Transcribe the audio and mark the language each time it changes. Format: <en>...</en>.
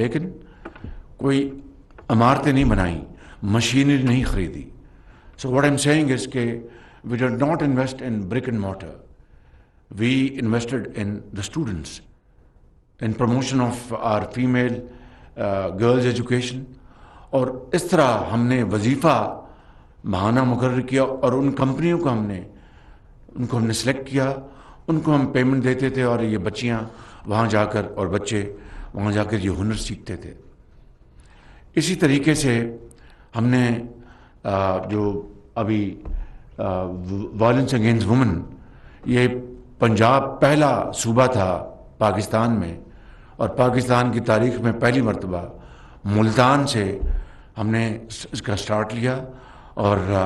<ur>لیکن کوئی عمارتیں نہیں بنائیں، مشینری نہیں خریدی.</ur> <en>So what I'm saying is</en> <ur>کہ</ur> <en>we did not invest in brick and mortar. We invested in the students, in promotion of our female girls education.</en> <ur>اور اس طرح ہم نے وظیفہ ماہانہ مقرر کیا، اور ان کمپنیوں کو ان کو ہم نے سلیکٹ کیا، ان کو ہم پیمنٹ دیتے تھے، اور یہ بچیاں وہاں جا کر اور بچے وہاں جا کر یہ ہنر سیکھتے تھے. اسی طریقے سے ہم نے جو ابھی وائلنس اگینسٹ وومن، یہ پنجاب پہلا صوبہ تھا پاکستان میں، اور پاکستان کی تاریخ میں پہلی مرتبہ ملتان سے ہم نے اس کا سٹارٹ لیا، اور</ur>